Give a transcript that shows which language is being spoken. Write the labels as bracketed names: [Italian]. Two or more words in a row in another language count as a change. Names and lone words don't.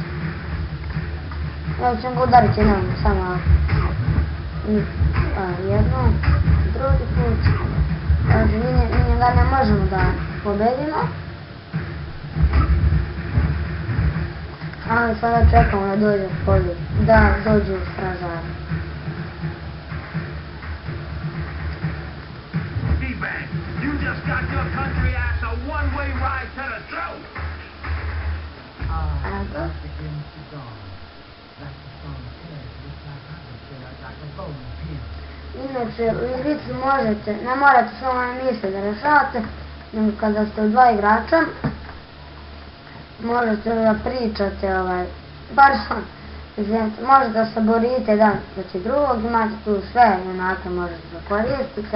[Serbian] Ja ću ga udariti jednom, samo jednom, drugi put. Znači, mi njega ne možemo da pobedimo. Ali sada čekamo da dođe polju, da dođu stražari. [English] You just got your country ass a one-way ride to the throat! [Serbian] Inače, u igrici možete, ne morate samo na misli da rešavate, nego kada ste u dva igrača, možete da pričate, možete da se borite jedan protiv drugog, imate tu sve junake možete da koristite.